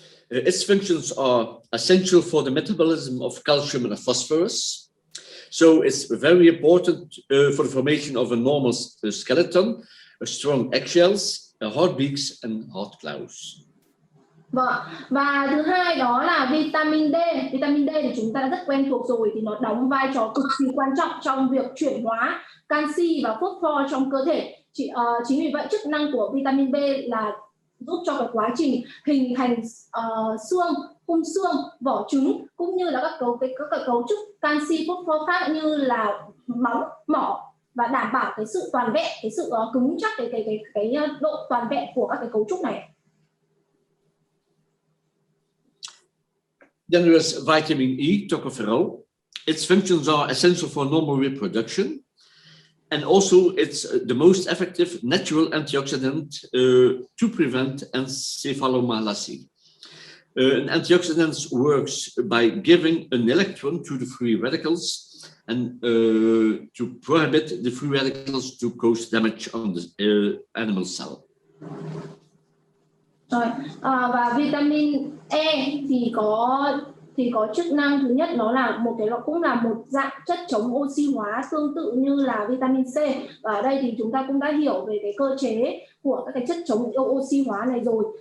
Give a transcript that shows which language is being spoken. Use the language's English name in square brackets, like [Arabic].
[English] Its functions are essential for the metabolism of calcium and phosphorus. So it's very important for the formation of a normal skeleton, strong eggshells, heartbeats, and heart clouds. [Vietnamese] Vâng, và thứ hai đó là vitamin D. Vitamin D thì chúng ta đã rất quen thuộc rồi, thì nó đóng vai trò cực kỳ quan trọng trong việc chuyển hóa canxi và phosphor trong cơ thể. Chính vì vậy chức năng của vitamin B là giúp cho cái quá trình hình thành xương, khung xương, vỏ trứng, cũng như là các cấu trúc canxi phosphor khác như là móng, mỏ, và đảm bảo cái sự toàn vẹn, cái sự cứng chắc, cái độ toàn vẹn của các cái cấu trúc này. [English] Then there is vitamin E, tocopherol. Its functions are essential for normal reproduction, and also it's the most effective natural antioxidant to prevent encephalomalacia. An antioxidant works by giving an electron to the free radicals and to prohibit the free radicals to cause damage on the animal cell. [Vietnamese] Rồi, và vitamin E thì có chức năng thứ nhất, nó là cũng là một dạng chất chống oxy hóa tương tự như là vitamin C. Và ở đây thì chúng ta cũng đã hiểu về cái cơ chế của các cái chất chống oxy hóa này rồi.